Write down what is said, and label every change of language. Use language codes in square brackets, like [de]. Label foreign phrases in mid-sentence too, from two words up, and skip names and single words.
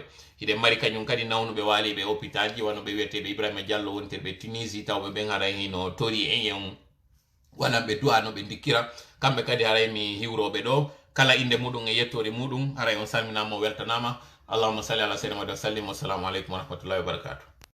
[ff] hiɗen mari kañum kadi nawnuɓe waaliɓe hôpital ji wano ɓe wiyeteɓe Ibrahima Diallo wontirɓe Tunisie tawɓe ɓen haray hino tori en waɗanɓe du'a no ɓe dikkira kamɓe kadi haray mi hiwroɓe ɗo kala inde muɗum e yettore muɗum haray on salminama o weltanama. [ar] اللهم صل على سيدنا محمد وسلم. والسلام عليكم ورحمة الله وبركاته.